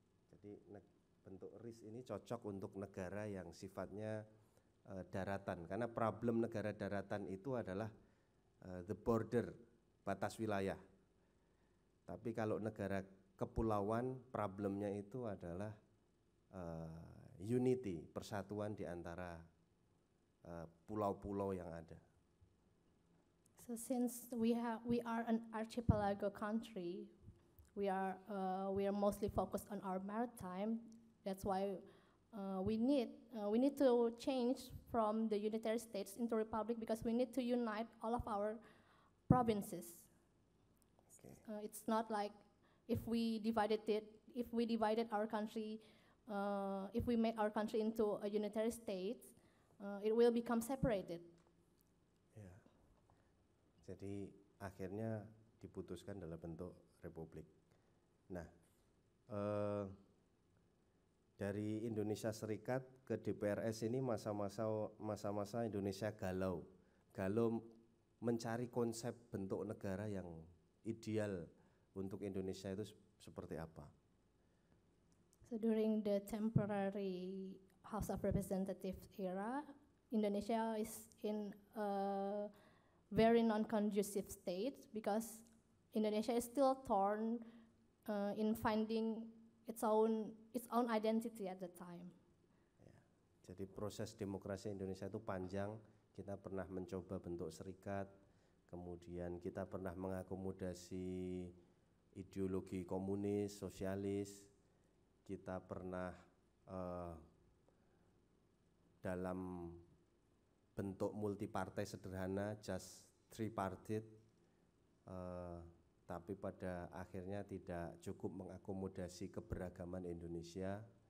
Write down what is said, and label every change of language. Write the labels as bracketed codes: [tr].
[id] Jadi bentuk RIS ini cocok untuk negara yang sifatnya daratan, karena problem negara daratan itu adalah [en] the border, [id] batas wilayah. Tapi kalau negara kepulauan, problemnya itu adalah unity, persatuan di antara pulau-pulau yang ada. [en] So since we are an archipelago country, we are mostly focused on our maritime. That's why we need to change from the unitary states into republic, because we need to unite all of our provinces. Okay. It's not like if we divided our country, if we make our country into a unitary state, it will become separated. [id] Ya. Jadi akhirnya diputuskan dalam bentuk republik. Nah, dari Indonesia Serikat ke DPRS ini masa-masa Indonesia galau mencari konsep bentuk negara yang ideal untuk Indonesia itu seperti apa. So during the temporary House of Representatives era, Indonesia is in a very non-conducive state because Indonesia is still torn in finding its own identity at the time. Ya, jadi proses demokrasi Indonesia itu panjang. Kita pernah mencoba bentuk serikat, kemudian kita pernah mengakomodasi ideologi komunis, sosialis. Kita pernah dalam bentuk multipartai sederhana, [en] just three-parted, [id] tapi pada akhirnya tidak cukup mengakomodasi keberagaman Indonesia.